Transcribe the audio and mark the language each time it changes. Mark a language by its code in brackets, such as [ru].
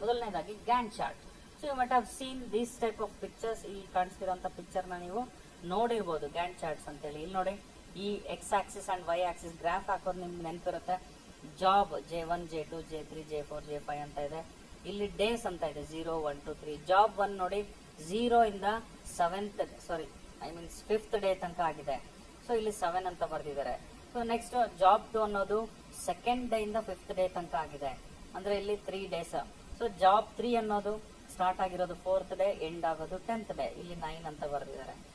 [en] ಮೊದಲನೇದಾಗಿ Gantt chart. So you must have seen these type of pictures. [kn] ಇಲ್ಲಿ ಕಾಣಿಸ್ತಿರೋಂಥ ಪಿಕ್ಚರ್ನ ನೀವು ನೋಡಿರ್ಬೋದು, ಗ್ಯಾಂಟ್ ಚಾರ್ಟ್ಸ್ ಅಂತೇಳಿ. ಇಲ್ಲಿ ನೋಡಿ, ಈ X Axis and Y Axis graph ಹಾಕೋದು ನಿಮ್ಗೆ ನೆನಪಿರುತ್ತೆ. Job J1, J2, J3, J4, J5 ಅಂತ ಇದೆ. ಇಲ್ಲಿ ಡೇಸ್ ಅಂತ ಇದೆ 0, 1, 2, 3. ಜಾಬ್ 1 ನೋಡಿ 0 ಇಂದ 5th ಡೇ ತನಕ ಆಗಿದೆ. ಸೊ ಇಲ್ಲಿ 7 ಅಂತ ಬರೆದಿದ್ದಾರೆ. ಸೊ ನೆಕ್ಸ್ಟ್ ಜಾಬ್ 2 ಅನ್ನೋದು 2nd ಡೇ ಇಂದ 5th ಡೇ ತನಕ ಆಗಿದೆ, ಅಂದ್ರೆ ಇಲ್ಲಿ 3 ಡೇಸ್. ಸೊ ಜಾಬ್ 3 ಅನ್ನೋದು ಸ್ಟಾರ್ಟ್ ಆಗಿರೋದು 4th ಡೇ, ಎಂಡ್ ಆಗೋದು 10th ಡೇ, ಇಲ್ಲಿ 9 ಅಂತ ಬರೆದಿದ್ದಾರೆ.